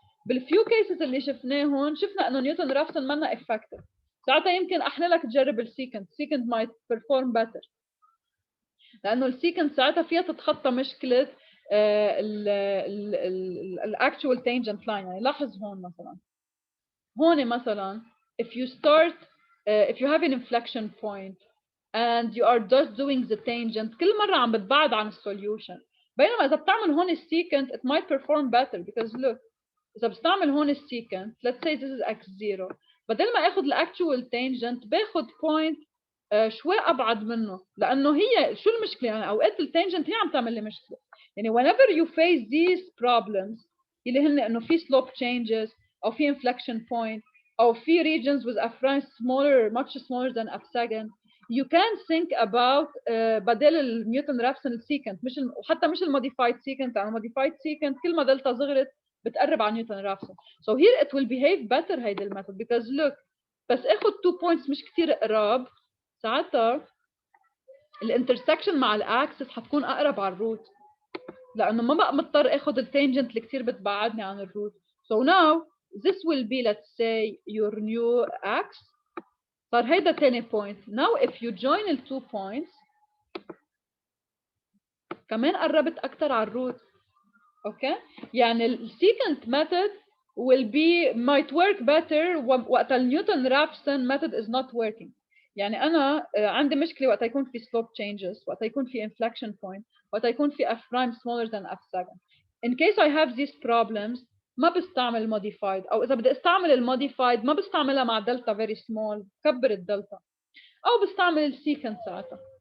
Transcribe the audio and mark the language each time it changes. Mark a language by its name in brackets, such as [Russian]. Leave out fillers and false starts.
[Arabic] بالفيو cases اللي شفناهم شفنا انه نيوتن رافسون منا effective. ساعتها يمكن احلى لك تجرب السيكنت [English] might perform better [Arabic] لانه السيكنت ساعتها فيها تتخطى مشكله الاكتوال تانجنت لاين. يعني لاحظ هون مثلا [English] if you start if you have an inflection point and you are just doing the tangent [Arabic] كل مره عم بتبعد عن السوليوشن. بينما اذا بتعمل هون السيكنت [English] it might perform better because look [Arabic] اذا بستعمل هون السيكنت [English] let's say this is x0 [Arabic] بدل ما اخذ الاكتوال تانجنت باخذ بوينت شوي ابعد منه لانه هي شو المشكله. يعني اوقات التانجنت هي عم تعمل لي مشكله. يعني [English] whenever you face these problems [Arabic] اللي هن انه في slope changes او في inflection point او في regions with a prime smaller much smaller than a second you can think about بدل النيوتن رافسون secant مش وحتى مش الموديفايد secant. يعني الموديفايد secant كل ما دلتا صغرت بتقرب على نيوتن رافسون. [English] So here it will behave better [Arabic] هيدي الميثود [English] because look [Arabic] بس اخذ 2 points مش كثير قراب ساعتها الانترسكشن مع الاكسس حتكون اقرب على الروت لانه ما بقى مضطر اخذ التانجنت اللي كثير بتبعدني عن الروت. [English] So now this will be let's say your new x. [Arabic] صار هيدا تاني point. [English] Now if you join [Arabic] ال 2 points كمان قربت اكثر على الروت. اوكي يعني السيكنت method [English] might work better [Arabic] وقت النيوتن رافسون method [English] is not working. [Arabic] يعني انا عندي مشكله وقت يكون في slope changes وقت يكون في inflection point وقت يكون في f prime smaller than f second. In case I have these problems ما بستعمل modified او اذا بدي استعمل الموديفايد ما بستعملها مع دلتا very small بكبر الدلتا او بستعمل السيكنت ساعتها.